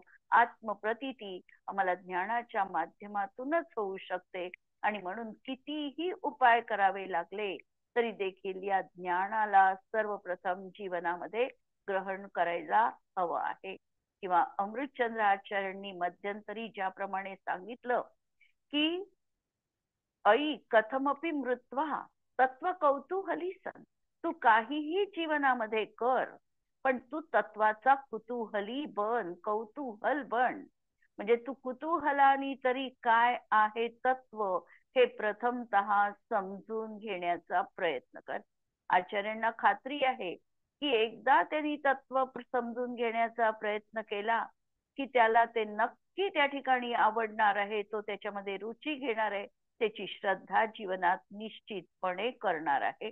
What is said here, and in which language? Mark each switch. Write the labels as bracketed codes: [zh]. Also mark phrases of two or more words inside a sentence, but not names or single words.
[mr] आत्मप्रतीती आम्हाला ज्ञानाच्या माध्यमातूनच होऊ शकते. आणि म्हणून कितीही उपाय करावे लागले तरी देखील या ज्ञानाला सर्वप्रथम जीवनामध्ये ग्रहण करायला हवं आहे. किंवा अमृतचंद्र आचार्यांनी मध्यंतरी ज्याप्रमाणे सांगितलं की [sa] ऐ कथमपि मृत्वा तत्व कौतूहली सन, [mr] तू काहीही जीवनामध्ये कर पण तू तत्वाचा कुतूहली बन, कौतूहल बन. म्हणजे तू कुतूहलानी तरी काय आहे तत्व हे प्रथमतः समजून घेण्याचा प्रयत्न कर. आचार्यांना खात्री आहे की एकदा त्यांनी तत्व समजून घेण्याचा प्रयत्न केला की त्याला ते नक्की त्या ठिकाणी आवडणार आहे, तो त्याच्यामध्ये रुची घेणार आहे, त्याची श्रद्धा जीवनात निश्चितपणे करणार आहे.